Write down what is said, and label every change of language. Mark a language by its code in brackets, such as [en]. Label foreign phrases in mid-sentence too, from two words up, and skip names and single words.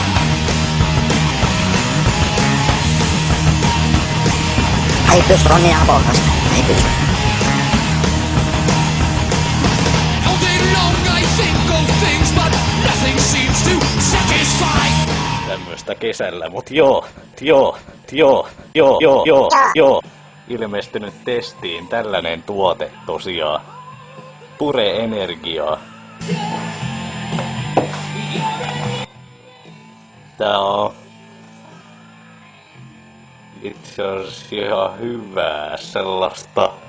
[fi] Ei pysty, on niin apokasta. Ei pysty. [en] All day long I think of things but nothing seems to satisfy. [fi] Tämmöstä kesällä, mut joo. Ilmestynyt testiin tällainen tuote tosiaan. Pure energiaa. Tää on itse asiassa ihan hyvää sellaista.